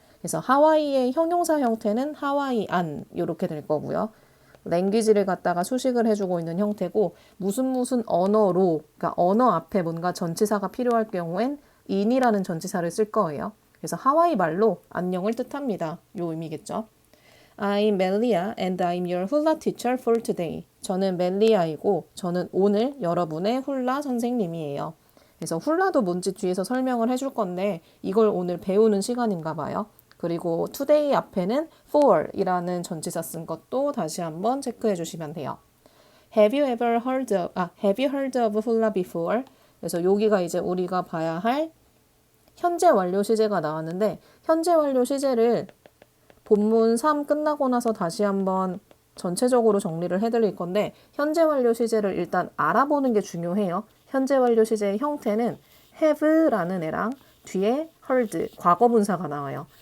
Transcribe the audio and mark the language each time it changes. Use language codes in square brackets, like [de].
[ko] 그래서 하와이의 형용사 형태는 하와이안 이렇게 될 거고요. 랭귀지를 갖다가 수식을 해주고 있는 형태고 무슨 언어로, 그러니까 언어 앞에 뭔가 전치사가 필요할 경우엔 in이라는 전치사를 쓸 거예요. 그래서 하와이 말로 안녕을 뜻합니다. 요 의미겠죠. [en] I'm Melia and I'm your hula teacher for today. [ko] 저는 멜리아이고 저는 오늘 여러분의 훌라 선생님이에요. 그래서 훌라도 뭔지 뒤에서 설명을 해줄 건데 이걸 오늘 배우는 시간인가 봐요. 그리고 today 앞에는 for 이라는 전치사 쓴 것도 다시 한번 체크해 주시면 돼요. [en] Have you heard of hula before? [ko] 그래서 여기가 이제 우리가 봐야 할 현재 완료 시제가 나왔는데 현재 완료 시제를 본문 3 끝나고 나서 다시 한번 전체적으로 정리를 해드릴 건데 현재 완료 시제를 일단 알아보는 게 중요해요. 현재 완료 시제의 형태는 have라는 애랑 뒤에 heard, 과거분사가 나와요.